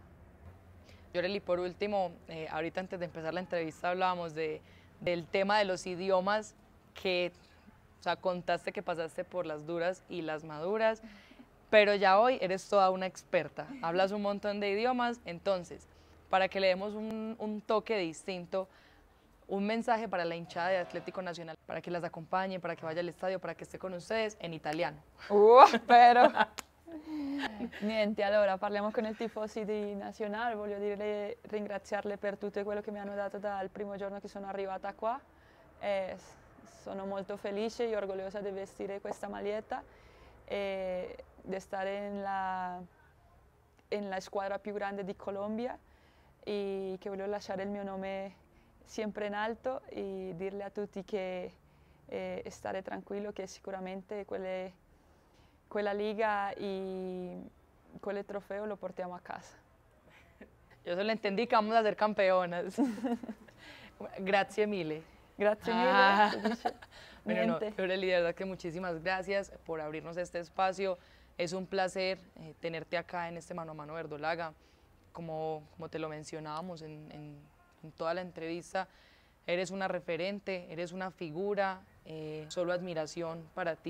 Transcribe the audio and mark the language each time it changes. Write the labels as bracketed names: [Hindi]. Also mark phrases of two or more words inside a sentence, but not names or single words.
[Spanish] Yoreli, por último, ahorita antes de empezar la entrevista hablábamos del tema de los idiomas que, o sea, contaste que pasaste por las duras y las maduras, pero ya hoy eres toda una experta, hablas un montón de idiomas, entonces, para que le demos un toque distinto, un mensaje para la hinchada de Atlético Nacional, para que las acompañe, para que vaya al estadio, para que esté con ustedes en italiano. [Italian] Però niente, allora parliamo con il tifosi di Nazionale, voglio ringraziarle per tutto quello che mi hanno dato dal primo giorno che sono arrivata qua. Sono molto felice e orgogliosa di vestire questa maglietta e di stare [Spanish] en la [Italian] squadra più grande di Colombia e che voglio lasciare il mio nome sempre in alto e dirle a tutti che stare tranquillo che sicuramente quella liga y quel trofeo lo portiamo a casa. [Spanish] Yo solo entendí que vamos a ser campeonas. [Italian] Grazie mille. Grazie mille. [Spanish] Bueno, no, Yoreli, de verdad que muchísimas gracias por abrirnos este espacio. Es un placer tenerte acá en este Mano a Mano Verdolaga. Como te lo mencionábamos en toda la entrevista, eres una referente, eres una figura, solo admiración para ti,